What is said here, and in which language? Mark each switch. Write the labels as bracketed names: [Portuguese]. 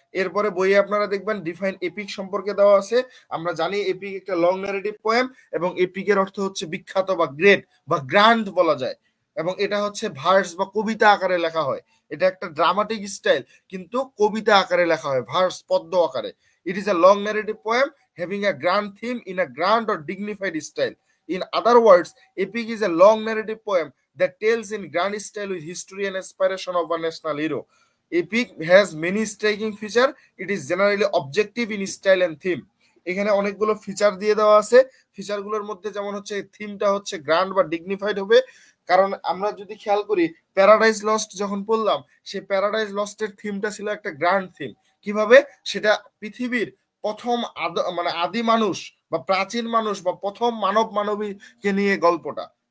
[Bangla] এরপরে বইয়ে আপনারা দেখবেন ডিফাইন এপিক সম্পর্কে দেওয়া আছে। আমরা জানি এপিক একটা লং ন্যারেটিভ পোয়েম এবং এপিকের অর্থ হচ্ছে বিখ্যাত বা গ্রেট বা গ্র্যান্ড বলা যায়, এবং এটা হচ্ছে ভার্স বা কবিতা আকারে লেখা হয়। এটা একটা ড্রামাটিক স্টাইল, কিন্তু কবিতা আকারে লেখা হয়, ভার্স পদ্য আকারে। [English] It is a long narrative poem having a grand theme in a grand or dignified style. In other words, epic is a long narrative poem that tells in grand style with history and aspiration of a national hero. Epic has many striking features. It is generally objective in style and theme. [Bangla] এখানে অনেকগুলো feature দিয়ে দেওয়া আছে। ফিচারগুলোর মধ্যে যেমন হচ্ছে থিমটা হচ্ছে গ্র্যান্ড বা ডিগনিফাইড হবে, কারণ আমরা যদি খেয়াল করি প্যারাডাইজ লস্ট যখন পড়লাম, সেই প্যারাডাইজ লস্টের থিমটা ছিল একটা গ্র্যান্ড থিম। কিভাবে? সেটা পৃথিবীর প্রথম মানে আদি মানুষ বা প্রাচীন মানুষ বা প্রথম মানব মানবীকে নিয়ে গল্পটা।